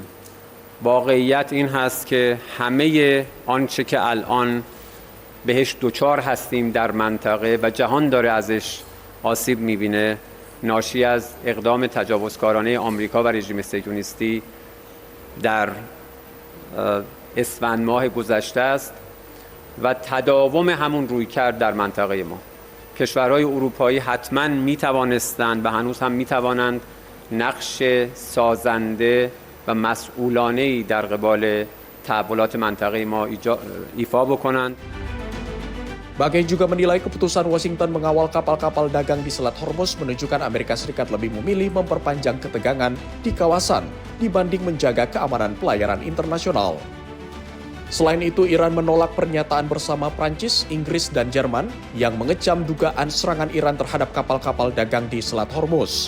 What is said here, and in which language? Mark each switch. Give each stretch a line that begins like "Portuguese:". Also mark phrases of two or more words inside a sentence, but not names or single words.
Persian: واقعیت این هست که همه آنچه که الان بهش دوچار هستیم در منطقه و جهان داره ازش آسیب میبینه ناشی از اقدام تجاوزکارانه آمریکا و رژیم صهیونیستی در اسفند ماه گذشته است و تداوم همون رویکرد در منطقه ما. کشورهای اروپایی حتما میتوانستند و هنوز هم میتوانند نقش سازنده و مسئولانه‌ای در قبال تحولات منطقه ما ایفا بکنند.
Indonesian: Bagaei juga menilai keputusan Washington mengawal kapal-kapal dagang di Selat Hormuz menunjukkan Amerika Serikat lebih memilih memperpanjang ketegangan di kawasan dibanding menjaga keamanan pelayaran internasional. Selain itu, Iran menolak pernyataan bersama Prancis, Inggris, dan Jerman yang mengecam dugaan serangan Iran terhadap kapal-kapal dagang di Selat Hormuz.